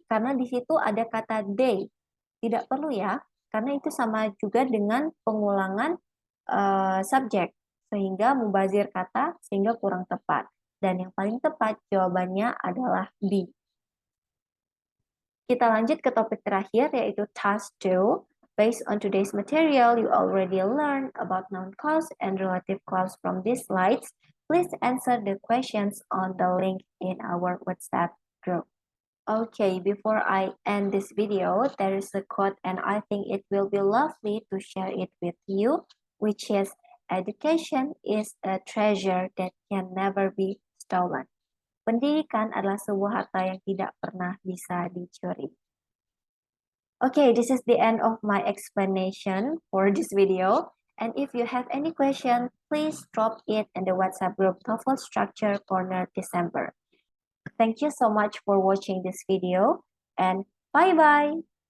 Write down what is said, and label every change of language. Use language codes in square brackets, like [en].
[id] Karena di situ ada kata they. Tidak perlu ya, karena itu sama juga dengan pengulangan subjek, sehingga mubazir kata, sehingga kurang tepat. Dan yang paling tepat jawabannya adalah B. Kita lanjut ke topik terakhir, yaitu task 2. [en] Based on today's material, you already learned about noun clause and relative clause from these slides. Please answer the questions on the link in our WhatsApp group. Okay, before I end this video, there is a quote and I think it will be lovely to share it with you, which is, education is a treasure that can never be stolen. [id] Pendidikan adalah sebuah harta yang tidak pernah bisa dicuri. [en] Okay, this is the end of my explanation for this video. And if you have any question, please drop it in the WhatsApp group TOEFL Structure Corner December. Thank you so much for watching this video and bye-bye.